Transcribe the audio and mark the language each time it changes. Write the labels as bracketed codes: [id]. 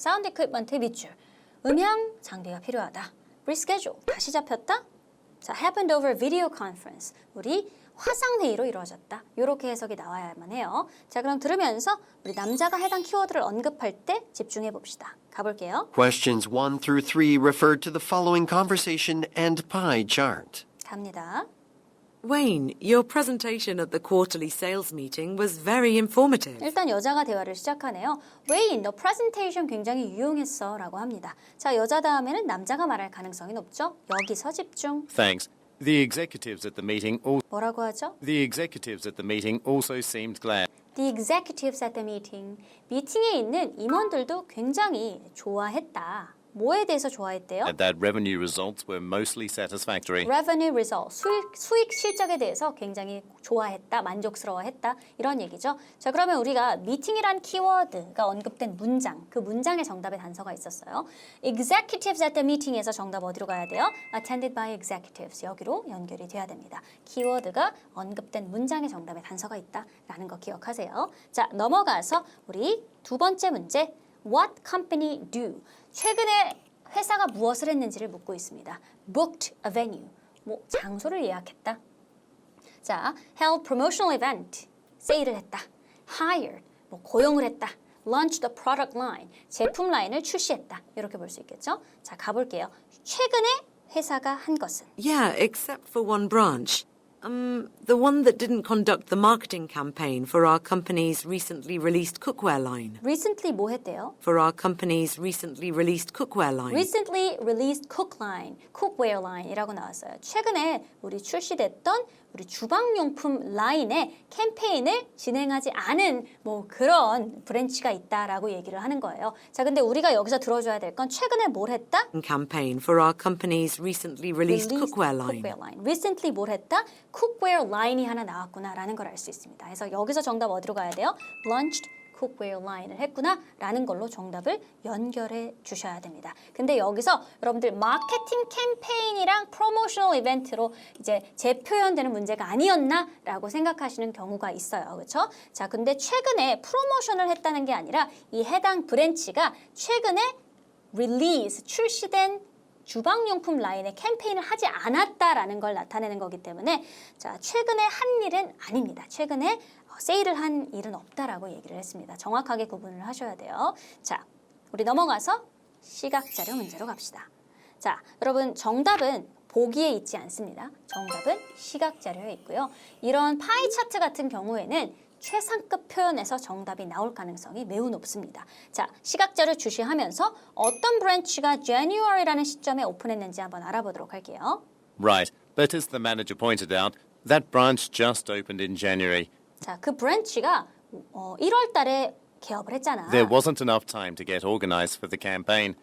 [ko] 사운드 equipment의 밑줄. 음향 장비가 필요하다. reschedule. 다시 잡혔다. 자, [en] happened over video conference. [ko] 우리 화상회의로 이루어졌다. 이렇게 해석이 나와야만 해요. 자, 그럼 들으면서 우리 남자가 해당 키워드를 언급할 때 집중해 봅시다. 가볼게요. [en] Questions 1 through 3 refer to the following conversation and pie chart. [ko] 갑니다. [en] Wayne, your presentation at the quarterly sales meeting was very informative. [ko] 일단 여자가 대화를 시작하네요. Wayne, 너 프레젠테이션 굉장히 유용했어 라고 합니다. 자, 여자 다음에는 남자가 말할 가능성이 높죠. 여기서 집중. [en] Thanks. The executives at the meeting [ko] 뭐라고 하죠? [en] also seemed glad. The executives at the meeting. [ko] 미팅에 있는 임원들도 굉장히 좋아했다. 뭐에 대해서 좋아했대요? [en] That revenue results were mostly satisfactory. Revenue result, [ko] 수익 실적에 대해서 굉장히 좋아했다, 만족스러워했다 이런 얘기죠. 자, 그러면 우리가 미팅이란 키워드가 언급된 문장, 그 문장의 정답의 단서가 있었어요. [en] Executives at the meeting [ko] 에서 정답 어디로 가야 돼요? [en] Attended by executives, [ko] 여기로 연결이 돼야 됩니다. 키워드가 언급된 문장의 정답의 단서가 있다라는 거 기억하세요. 자, 넘어가서 우리 두 번째 문제, [en] What company do? [ko] 최근에 회사가 무엇을 했는지를 묻고 있습니다. [en] Booked a venue. [ko] 뭐 장소를 예약했다. [en] 자, held promotional event. [ko] 세일을 했다. [en] Hired. [ko] 뭐 고용을 했다. [en] Launched a product line. [ko] 제품 라인을 출시했다. 이렇게 볼 수 있겠죠? 자, 가볼게요. 최근에 회사가 한 것은 [en] Yeah, except for one branch. The one that didn't conduct the marketing campaign for our company's recently released cookware line. [ko] recently 뭐 했대요? [en] For our company's recently released cookware line. Recently released cook line, cookware line [ko] 이라고 나왔어요. 최근에 우리 출시됐던 우리 주방용품 라인의 캠페인을 진행하지 않은 뭐 그런 브랜치가 있다라고 얘기를 하는 거예요. 자, 근데 우리가 여기서 들어줘야 될 건 최근에 뭘 했다? [en] Campaign for our company's recently released cookware line. [ko] Recently 뭘 했다? cookware line이 하나 나왔구나라는 걸 알 수 있습니다. 그래서 여기서 정답 어디로 가야 돼요? [en] launched cookware line [ko] 을 했구나라는 걸로 정답을 연결해 주셔야 됩니다. 근데 여기서 여러분들 마케팅 캠페인이랑 프로모셔널 이벤트로 이제 재표현되는 문제가 아니었나라고 생각하시는 경우가 있어요. 그렇죠? 자, 근데 최근에 프로모션을 했다는 게 아니라 이 해당 브랜치가 최근에 release, 출시된 주방용품 라인의 캠페인을 하지 않았다라는 걸 나타내는 거기 때문에 자, 최근에 한 일은 아닙니다. 최근에 세일을 한 일은 없다라고 얘기를 했습니다. 정확하게 구분을 하셔야 돼요. 자, 우리 넘어가서 시각자료 문제로 갑시다. 자, 여러분 정답은 보기에 있지 않습니다. 정답은 시각자료에 있고요. 이런 파이 차트 같은 경우에는 최상급 표현에서 정답이 나올 가능성이 매우 높습니다. 자, 시각자료 주시하면서 어떤 브랜치가 January라는 시점에 오픈했는지 한번 알아보도록 할게요. [en] Right, but as the manager pointed out, that branch just opened in January. [ko] 자, 그 브랜치가 1월 달에 개업을 했잖아. [en] There wasn't enough time to get organized for the campaign.